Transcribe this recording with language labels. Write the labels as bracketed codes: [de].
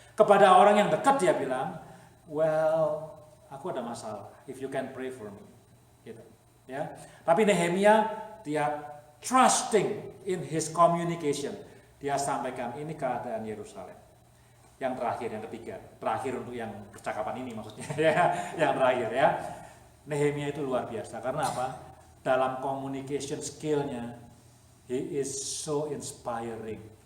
[id] Kepada orang yang dekat dia bilang, well, aku ada masalah. [en] If you can pray for me, [id] gitu. Ya. Tapi Nehemia dia [en] trusting in his communication. [id] Dia sampaikan ini keadaan Yerusalem. Yang terakhir, yang ketiga, terakhir untuk yang percakapan ini maksudnya. Ya. Yang terakhir ya. Nehemia itu luar biasa karena apa? Dalam communication skill-nya, [en] he is so inspiring.